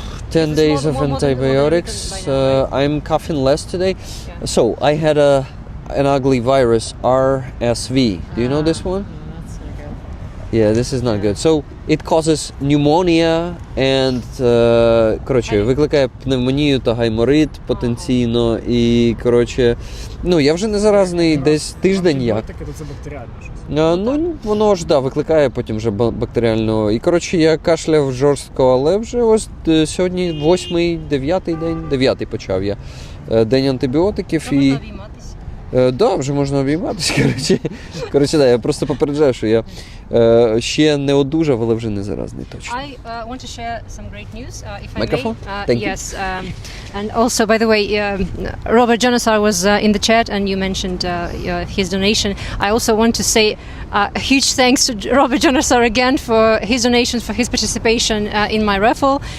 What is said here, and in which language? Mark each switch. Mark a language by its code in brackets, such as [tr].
[en] 10 days of antibiotics. I'm coughing less today. Yeah. So I had an ugly virus, RSV. Do you know this one? No, that's not good. Yeah, this is not good. So it causes pneumonia and [uk] викликає пневмонію та гайморит потенційно. І, я вже не заразний десь тиждень як. Це бактеріальне щось. Воно ж, викликає потім вже бактеріально. І, я кашляв жорстко, але вже ось сьогодні 8-й, 9-й день, 9-й почав я. День антибіотиків і... Да, вже можна обійматися. Коротше, да, я просто попереджаю, що я ще не одужав, але вже не заразний точно. [en] I want to share some great news, if I Microphone? may. Thank you. Yes, and also, by the way, Robert Janasar was in the chat, and you mentioned his donation. I also want to say a huge thanks to Robert Janasar again for his donations, for his participation in my raffle.